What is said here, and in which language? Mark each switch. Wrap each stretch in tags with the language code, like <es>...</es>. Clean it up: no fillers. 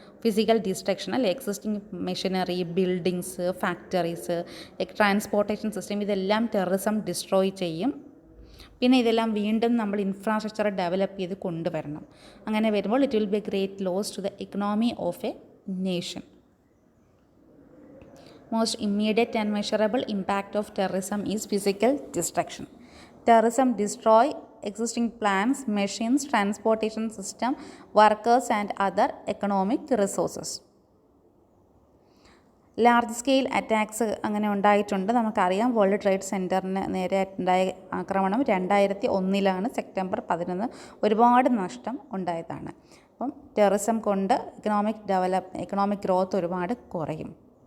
<ml>Physical destruction, അല്ലെ? Existing machinery, buildings, factories, transportation system, ഇതെല്ലാം terrorism destroy ചെയ്യും. പിന്നെ ഇതെല്ലാം വീണ്ടും നമ്മൾ ഇൻഫ്രാസ്ട്രക്ചർ ഡെവലപ്പ് ചെയ്ത് കൊണ്ടുവരണം. അങ്ങനെ വരുമ്പോൾ</ml> <en>It will be a great loss to the economy of a nation. Most immediate and measurable impact of terrorism is physical destruction. Terrorism destroy existing plants, machines, transportation system, workers and other economic resources.</en> <ml>Large scale attacks അങ്ങനെ ഉണ്ടായിട്ടുണ്ട്. നമുക്കറിയാം, world trade സെൻറ്ററിന് നേരെ ഉണ്ടായ ആക്രമണം 2001 September 11 ഒരുപാട് നഷ്ടം ഉണ്ടായതാണ്. അപ്പം ടെററിസം കൊണ്ട് എക്കണോമിക് ഗ്രോത്ത് ഒരുപാട് കുറയും.</ml>